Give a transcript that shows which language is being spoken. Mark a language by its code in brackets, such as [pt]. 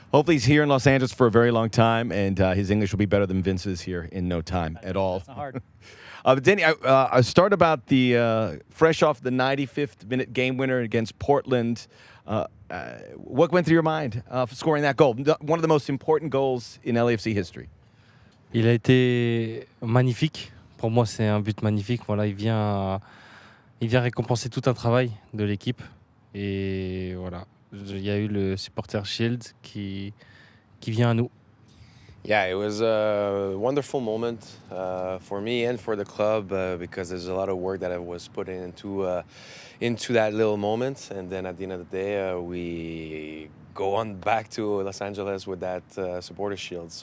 [en] Hopefully he's here in Los Angeles for a very long time, and his English will be better than Vince's here in no time at all. It's not hard. Denny, I start about the fresh off the 95th minute game winner against Portland. What went through your mind for scoring that goal? One of the most important goals in LAFC history. [fr] Il a été magnifique. Pour moi, c'est un but magnifique. Voilà, il vient récompenser tout un travail de l'équipe. Et voilà, il y a eu le supporter shield qui vient à nous. [en] Yeah, it was a wonderful moment for me and for the club because there's a lot of work that I was putting into that little moment, and then at the end of the day, we go on back to Los Angeles with that supporter shield.